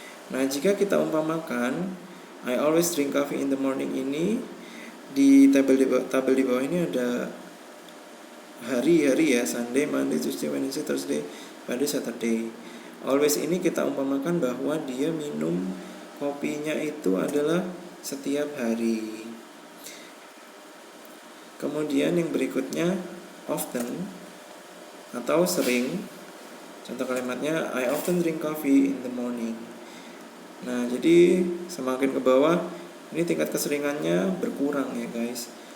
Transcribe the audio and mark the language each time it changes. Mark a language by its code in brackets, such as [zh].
[id] Nah, jika kita umpamakan [en] I always drink coffee in the morning [id] ini, di tabel di bawah ini ada hari-hari ya, [en] Sunday, Monday, Tuesday, Wednesday, Thursday, Friday, Saturday. [id] Always ini kita umpamakan bahwa dia minum kopinya itu adalah setiap hari. Kemudian yang berikutnya often atau sering. Contoh kalimatnya [en] I often drink coffee in the morning. [id] Nah, jadi semakin ke bawah ini tingkat keseringannya berkurang ya guys.